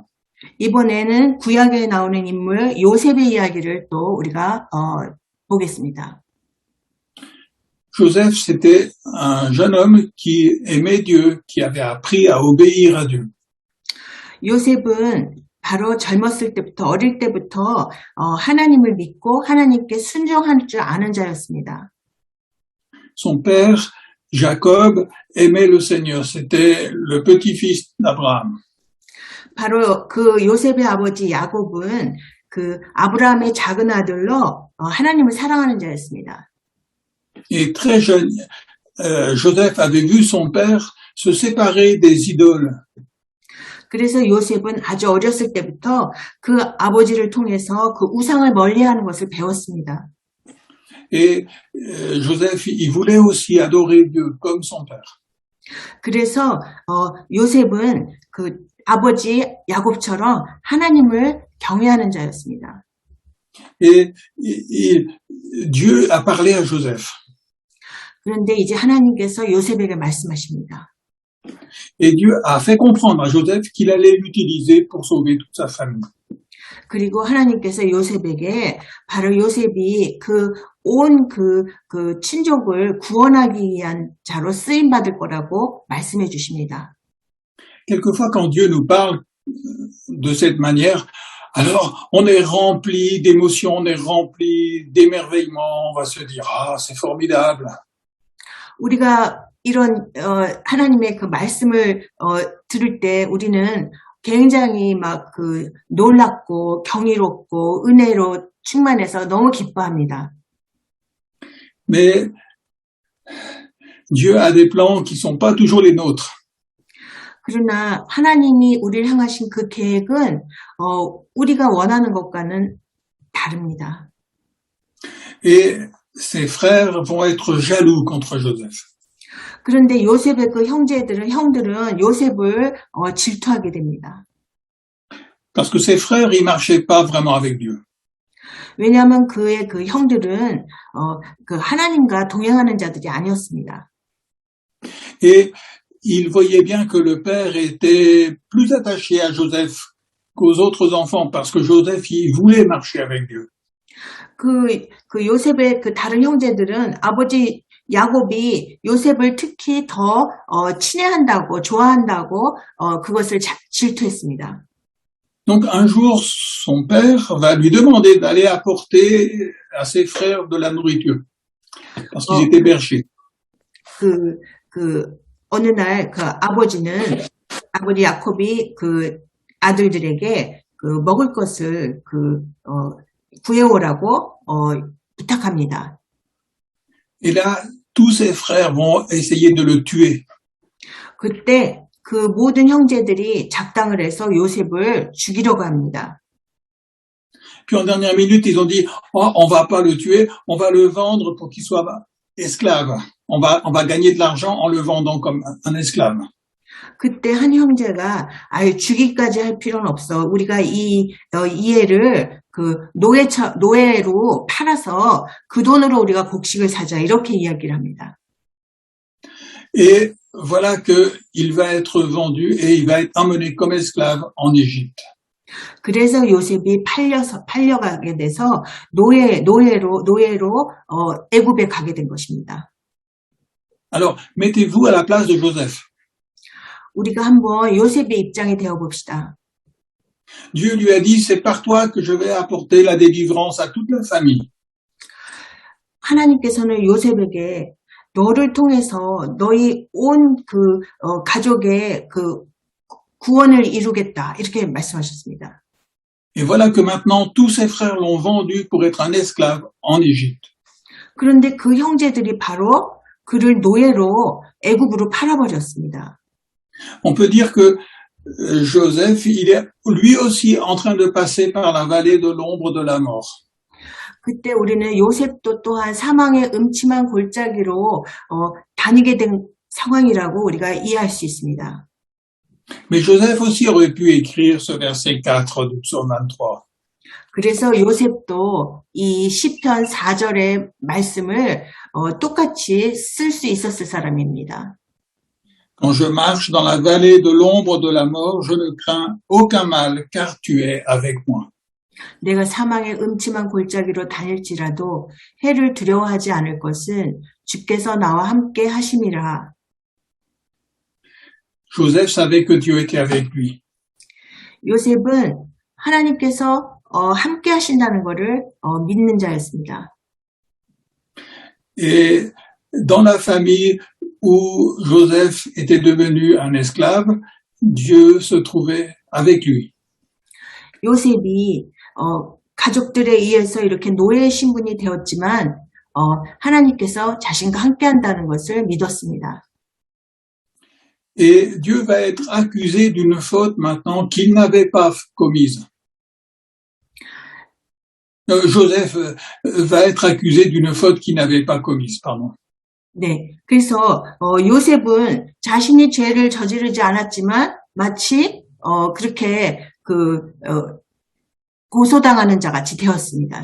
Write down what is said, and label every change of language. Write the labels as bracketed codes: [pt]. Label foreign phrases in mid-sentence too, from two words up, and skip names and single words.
[ko] 이번에는 구약에 나오는 인물 요셉의 이야기를 또 우리가 보겠습니다. [fr] Joseph, c'était un jeune homme qui aimait Dieu, qui avait appris à obéir à Dieu. [ko] 요셉은 바로 젊었을 때부터 어릴 때부터 하나님을 믿고 하나님께 순종할 줄 아는 자였습니다. [fr] Son père, Jacob, aimait le Seigneur. C'était le petit-fils d'Abraham. [ko] 바로 그 요셉의 아버지 야곱은 그 아브라함의 작은 아들로 하나님을 사랑하는 자였습니다. [fr] Et très jeune, Joseph avait vu son père se séparer des idoles. [ko] 그래서 요셉은 아주 어렸을 때부터 그 아버지를 통해서 그 우상을 멀리하는 것을 배웠습니다. [fr] Et Joseph, il voulait aussi adorer Dieu comme son père. [ko] 그래서 요셉은 그 아버지 야곱처럼 하나님을 경외하는 자였습니다. [fr] Et Dieu a parlé à Joseph. [ko] 그런데 이제 하나님께서 요셉에게 말씀하십니다. [fr] Et Dieu a fait comprendre à Joseph qu'il allait l'utiliser pour sauver toute sa famille. [ko] 그리고 하나님께서 요셉에게 바로 요셉이 온 친족을 구원하기 위한 자로 쓰임 받을 거라고 말씀해 주십니다. [fr] Quelquefois, quand Dieu nous parle de cette manière, alors on est rempli d'émotions, on est rempli d'émerveillement, on va se dire ah c'est formidable. [ko] 우리가 이런 하나님의 그 말씀을 들을 때 우리는 굉장히 막 놀랍고 경이롭고 은혜로 충만해서 너무 기뻐합니다. [fr] Mais Dieu a des plans qui sont pas toujours les nôtres. [ko] 그러나 하나님이 우리를 향하신 그 계획은 우리가 원하는 것과는 다릅니다. [fr] Et ses frères vont être jaloux contre Joseph. [ko] 그런데 요셉의 그 형들은 요셉을 질투하게 됩니다. [fr] Parce que ses frères, ils marchaient pas vraiment avec Dieu. [ko] 왜냐하면 그의 그 형들은 그 하나님과 동행하는 자들이 아니었습니다. [fr] Et il voyait bien que le père était plus attaché à Joseph qu'aux autres enfants, parce que Joseph, il voulait marcher avec Dieu. [ko] 그 요셉의 그 다른 형제들은 아버지 야곱이 요셉을 특히 더 친애한다고 좋아한다고 그것을 질투했습니다. [fr] Donc un jour, son père va lui demander d'aller apporter à ses frères de la nourriture, parce qu'ils étaient bergers. [ko] 어느 날 그 아버지 야곱이 그 아들들에게 그 먹을 것을 구해오라고 부탁합니다. [fr] Et là, tous ses frères vont essayer de le tuer. [ko] 그때 그 모든 형제들이 작당을 해서 요셉을 죽이려고 합니다. [fr] Puis en dernière minute, ils ont dit, oh, on va pas le tuer, on va le vendre pour qu'il soit esclave. On va gagner de l'argent en le vendant comme un esclave. [ko] 그때 한 형제가 죽이기까지 할 필요는 없어. 우리가 이 애를 그 노예로 팔아서 그 돈으로 우리가 곡식을 사자. 이렇게 이야기를 합니다. [fr] Et voilà que il va être vendu et il va être emmené comme esclave en Égypte. [ko] 그래서 요셉이 팔려가게 돼서 노예로 애굽에 가게 된 것입니다. [fr] Alors, mettez-vous à la place de Joseph. [ko] 우리가 한번 요셉의 입장이 되어 봅시다. [fr] Dieu lui a dit, c'est par toi que je vais apporter la délivrance à toute la famille. [ko] 하나님께서는 요셉에게 너를 통해서 너희 온 가족의 구원을 이루겠다. 이렇게 말씀하셨습니다. [fr] Et voilà que maintenant, tous ses frères l'ont vendu pour être un esclave en Égypte. [ko] 그런데 그 형제들이 바로 그를 노예로 애굽으로 팔아버렸습니다. [fr] On peut dire que Joseph, il est lui aussi en train de passer par la vallée de l'ombre de la mort. [ko] 그때 우리는 요셉도 또한 사망의 음침한 골짜기로 다니게 된 상황이라고 우리가 이해할 수 있습니다. [fr] Mais Joseph aussi aurait pu écrire ce verset 4 du psaume 23. [ko] 그래서 요셉도 이 시편 4절의 말씀을 똑같이 쓸 수 있었을 사람입니다. [fr] Quand je marche dans la vallée de l'ombre de la mort, je ne crains aucun mal, car tu es avec moi. [ko] 내가 사망의 음침한 골짜기로 다닐지라도 해를 두려워하지 않을 것은 주께서 나와 함께 하심이라. [fr] Joseph savait que Dieu était avec lui. [ko] 요셉은 하나님께서 함께 하신다는 것을 믿는 자였습니다. [fr] Et dans la famille où Joseph était devenu un esclave, Dieu se trouvait avec lui. [ko] 요셉이 가족들에 의해서 이렇게 노예의 신분이 되었지만 하나님께서 자신과 함께 한다는 것을 믿었습니다. [fr] Et Dieu va être accusé d'une faute maintenant qu'il n'avait pas commise. Joseph va être accusé d'une faute qu'il n'avait pas commise, pardon. [ko] 네, 그래서 요셉은 자신이 죄를 저지르지 않았지만 마치 그렇게 고소당하는 자 같이 되었습니다.